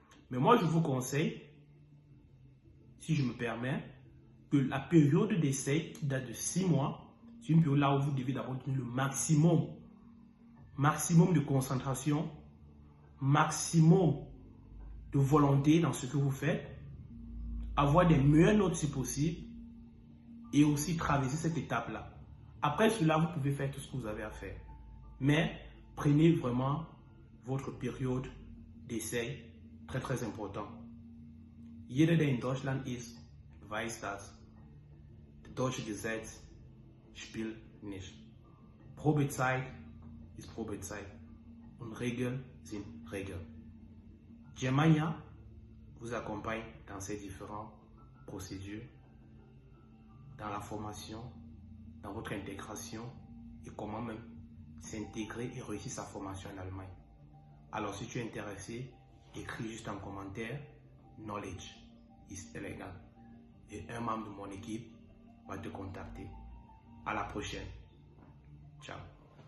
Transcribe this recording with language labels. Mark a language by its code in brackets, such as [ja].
[fr] Mais moi, je vous conseille, si je me permets, que la période d'essai qui date de 6 mois, c'est une période là où vous devez d'abord donner le maximum de concentration, maximum de volonté dans ce que vous faites, avoir des meilleures notes si possible et aussi traverser cette étape-là. Après cela, vous pouvez faire tout ce que vous avez à faire. Mais prenez vraiment votre période d'essai, très très important. [de] Jeder, der in Deutschland ist, weiß das. Das deutsche Gesetz spielt nicht. Probezeit ist Probezeit und Regeln sind Regeln. [fr] Germania vous accompagne dans ces différentes procédures, dans la formation, dans votre intégration et comment même s'intégrer et réussir sa formation en Allemagne. Alors si tu es intéressé, écris juste en commentaire [en] Knowledge is elegant [fr] et un membre de mon équipe va te contacter. À la prochaine. Ciao.